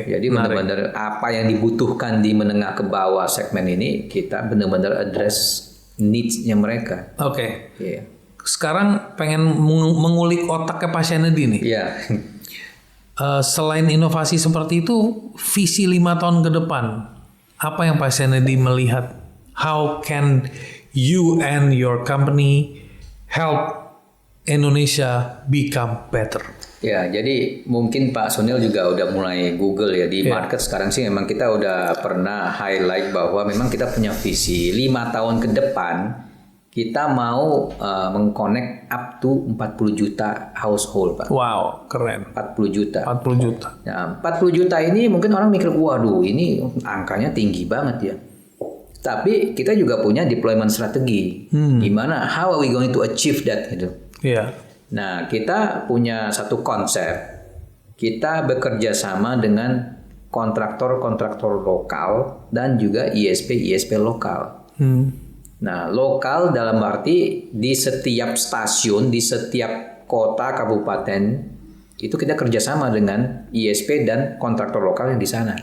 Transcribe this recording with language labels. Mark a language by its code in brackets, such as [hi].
[id] Jadi benar-benar apa yang dibutuhkan di menengah ke bawah segmen ini kita benar-benar address needs-nya mereka. Oke. Iya. Sekarang pengen mengulik otaknya Pak Shanedy nih. Iya. Selain inovasi seperti itu, visi 5 tahun ke depan, apa yang Pak Shanedy melihat? [en] How can you and your company help Indonesia become better? [id] Ya, jadi mungkin Pak Sunil juga udah mulai Google ya di market sekarang sih memang kita udah pernah highlight bahwa memang kita punya visi 5 tahun ke depan kita mau mengconnect up to 40 juta household Pak. Wow, keren. 40 juta. 40 juta. Nah, 40 juta ini mungkin orang mikir, waduh ini angkanya tinggi banget ya. Tapi kita juga punya deployment strategi. Gimana, [en] how are we going to achieve that [id] gitu. Iya. Nah, kita punya satu konsep. Kita bekerja sama dengan kontraktor-kontraktor lokal dan juga ISP lokal. Nah, lokal dalam arti di setiap stasiun, di setiap kota, kabupaten, itu kita kerjasama dengan ISP dan kontraktor lokal yang di sana.